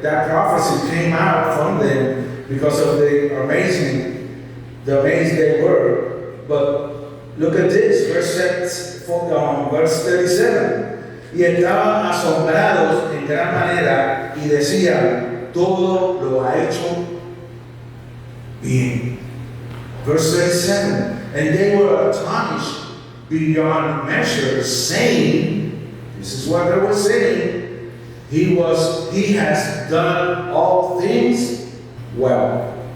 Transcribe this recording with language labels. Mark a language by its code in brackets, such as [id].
[en] That prophecy came out from them because of the amazed they were. But look at this, verse 37. [es] Y estaban asombrados en gran manera y decían, todo lo ha hecho bien. [en] Verse 37. And they were astonished beyond measure, saying, this is what they were saying, he has done all things well.